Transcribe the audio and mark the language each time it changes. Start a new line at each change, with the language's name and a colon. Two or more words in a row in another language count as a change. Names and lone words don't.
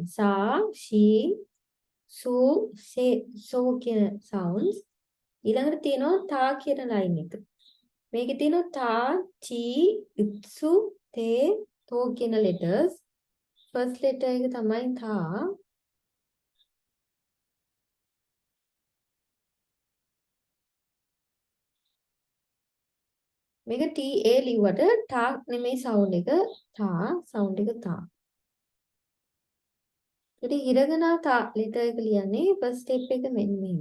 Sinhala: සා
Japanese: し す せ そ
Sinhala: කියන sounds ඊළඟට තියෙනවා තා කියන line එක. මේකේ තියෙනවා තා
Japanese: ち いつ て と
Sinhala: කියන letters.
English: first letter
Sinhala: එක තමයි තා. මේක TA ලිව්වට තා නෙමෙයි sound එක තා sound එක තා. ඉතින් හිරගනා තා letter එක ලියන්නේ
English: first step
Sinhala: එක මෙන්න මෙහෙම.